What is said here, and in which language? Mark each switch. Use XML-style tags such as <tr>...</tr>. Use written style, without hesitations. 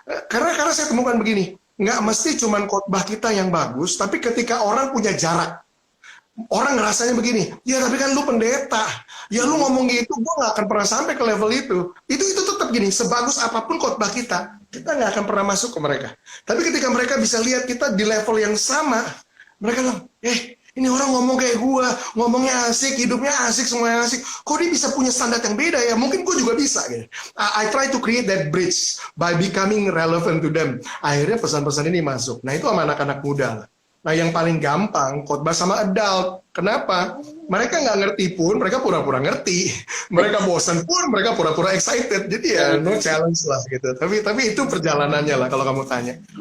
<id>Karena saya temukan begini, nggak mesti cuman khotbah kita yang bagus, tapi ketika orang punya jarak, orang ngerasanya begini, ya tapi kan lu pendeta, ya lu ngomong gitu, gue nggak akan pernah sampai ke level itu. Itu tetap gini, sebagus apapun khotbah kita nggak akan pernah masuk ke mereka. Tapi ketika mereka bisa lihat kita di level yang sama, mereka bilang, ini orang ngomong kayak gue, ngomongnya asik, hidupnya asik, semuanya asik. Kok dia bisa punya standar yang beda ya? Mungkin gue juga bisa. Gitu.</id> <en>I try to create that bridge by becoming relevant to them.</en> <id>Akhirnya pesan-pesan ini masuk. Nah, itu sama anak-anak muda. Nah, yang paling gampang, khotbah sama adult. Kenapa? Mereka nggak ngerti pun, mereka pura-pura ngerti. Mereka bosan pun, mereka pura-pura excited. Jadi ya,</id> <en>no challenge</en> <id>lah gitu. Tapi itu perjalanannya lah kalau kamu tanya.</id>